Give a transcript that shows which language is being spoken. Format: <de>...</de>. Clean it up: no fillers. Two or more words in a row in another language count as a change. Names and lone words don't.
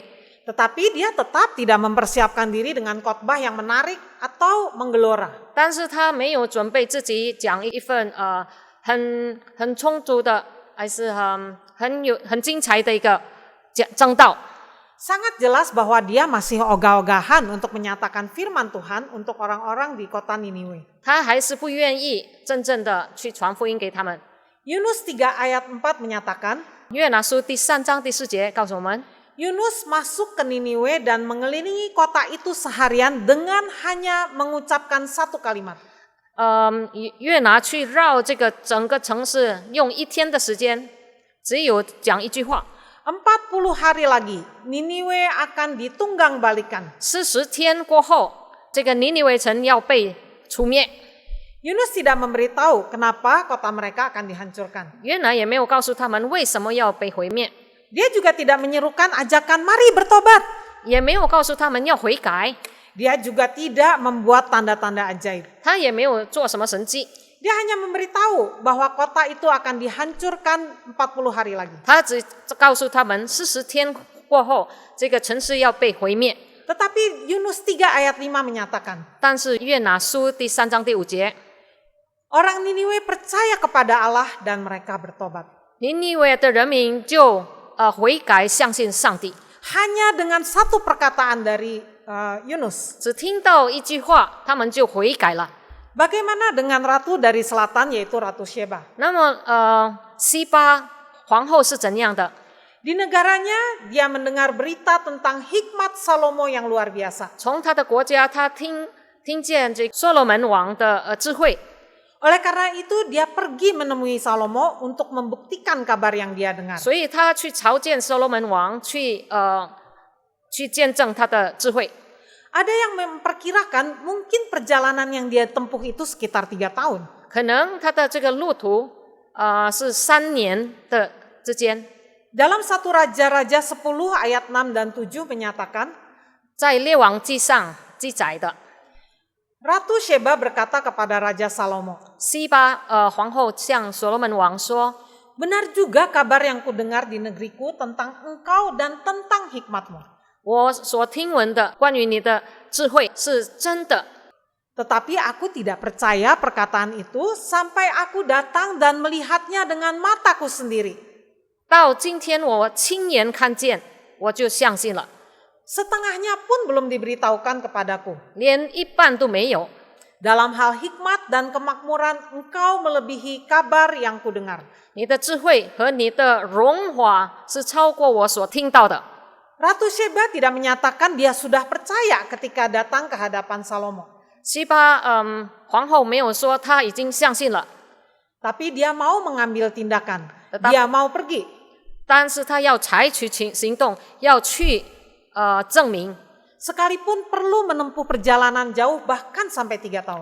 <id>Tetapi dia tetap tidak mempersiapkan diri dengan khotbah yang menarik atau menggelora.</id> <zh>但是他没有准备自己讲一份很充足的，还是很精彩的一个正道。</zh> <id>Sangat jelas bahwa dia masih ogah-ogahan untuk menyatakan firman Tuhan untuk orang-orang di kota Niniwe.</id> <zh>他还是不愿意真正的去传福音给他们。</zh> <id>Yunus 3 ayat 4 menyatakan,</id> <zh>约拿书第3章第4节告诉我们，</zh> <id>Yunus masuk ke Niniwe dan mengelilingi kota itu seharian dengan hanya mengucapkan satu kalimat.</id> <zh>约拿去绕这个整个城市，用1天的时间，只有讲一句话。</zh> <id>40 hari lagi, Niniwe akan ditunggang balikan.</id> <zh>40 天过后，这个尼尼微城要被除灭。</zh> <id>Yunus tidak memberitahu kenapa kota mereka akan dihancurkan.</id> <zh>约拿也没有告诉他们为什么要被毁灭，</zh> <id>Dia juga tidak menyerukan ajakan mari bertobat.</id> <zh>也没有告诉他们要悔改，</zh> <id>Dia juga tidak membuat tanda-tanda ajaib.</id> <zh>他也没有做什么神迹，</zh> <id>Dia hanya memberitahu bahwa kota itu akan dihancurkan 40 hari lagi.</id> <zh>他只告诉他们40天过后，这个城市要被毁灭。</zh> <id>Tetapi Yunus 3 ayat 5 menyatakan,</id> <zh>但是约拿书第3章第5节，</zh> <id>orang Niniwe percaya kepada Allah dan mereka bertobat.</id> <zh>尼尼微的人民就悔改，相信上帝。</zh> <id>Hanya dengan satu perkataan dari Yunus.</id> <zh>只听到一句话，他们就悔改了。</zh> <id>Bagaimana dengan ratu dari selatan yaitu Ratu Sheba?</id> <zh>那么西巴皇后是怎样的？</zh> <id>Di negaranya dia mendengar berita tentang hikmat Salomo yang luar biasa.</id> <zh>从他的国家，他听见这所罗门王的智慧，</zh> <id>Oleh karena itu dia pergi menemui Salomo untuk membuktikan kabar yang dia dengar.</id> <zh>所以他去朝见所罗门王，去见证他的智慧。</zh> <id>Ada yang memperkirakan mungkin perjalanan yang dia tempuh itu sekitar 3 tahun.</id> <zh>可能他的这个路途是3年的之间。</zh> <id>Dalam 1 Raja-Raja 10 ayat 6 dan 7 menyatakan,</id> <zh>在列王记上记载的，</zh> <id>Ratu Sheba berkata kepada Raja Salomo,</id> <zh>西巴皇后向所罗门王说，</zh> <id>benar juga kabar yang kudengar di negeriku tentang engkau dan tentang hikmatmu.</id> <zh>我所听闻的关于你的智慧是真的，</zh> <id>Tetapi aku tidak percaya perkataan itu sampai aku datang dan melihatnya dengan mataku sendiri.</id> <zh>到今天我亲眼看见，我就相信了，</zh> <id>Setengahnya pun belum diberitahukan kepadaku.</id> <zh>连一半都没有。</zh> <id>Dalam hal hikmat dan kemakmuran engkau melebihi kabar yang kudengar.</id> <zh>你的智慧和你的荣华是超过我所听到的。</zh> <id>Ratu Sheba tidak menyatakan dia sudah percaya ketika datang ke hadapan Salomo.</id> <zh>西巴皇后没有说她已经相信了，</zh> <id>Tapi dia mau mengambil tindakan. Tetap- Dia mau pergi.</id> <zh>但是她要采取行动，要去证明。</zh> <id>Sekalipun perlu menempuh perjalanan jauh bahkan sampai 3 tahun.</id>